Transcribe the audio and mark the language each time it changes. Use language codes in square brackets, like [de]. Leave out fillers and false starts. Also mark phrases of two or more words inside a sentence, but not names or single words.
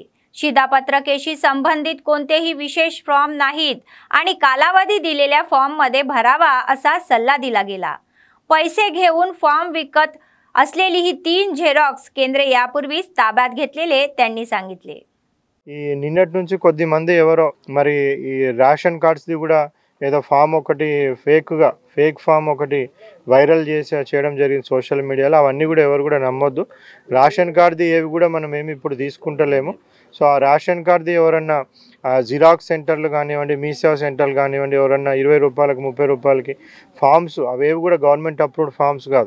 [mr] शिधापत्रकेशी संबंधित कोणतेही विशेष फॉर्म नाहीत आणि कालावधी दिलेल्या फॉर्ममध्ये भरावा असा सल्ला दिला गेला. पैसे घेऊन फॉर्म विकत असलेली ही 3 झेरॉक्स केंद्रे यापूर्वीच ताब्यात घेतलेले त्यांनी सांगितले. [te] ఈ నిన్నటి నుంచి కొద్ది మంది ఎవరో మరి ఈ రేషన్ కార్డ్స్ది కూడా ఏదో ఫామ్ ఒకటి [en] fake form [te] ఒకటి వైరల్ చేయడం జరిగింది [en] social mediaలో. [te] అవన్నీ కూడా ఎవరు కూడా నమ్మొద్దు. రేషన్ కార్డ్ది ఏవి కూడా మనం ఏమి ఇప్పుడు తీసుకుంటలేము. సో ఆ రేషన్ కార్డ్ది ఎవరన్నా [en] xerox centerలు [te] కానివ్వండి, మీ సేవ సెంటర్లు కానివ్వండి, ఎవరన్నా 20 రూపాయలకి 30 రూపాయలకి ఫామ్స్ అవేవి కూడా [en] government approved forms [te] కాదు.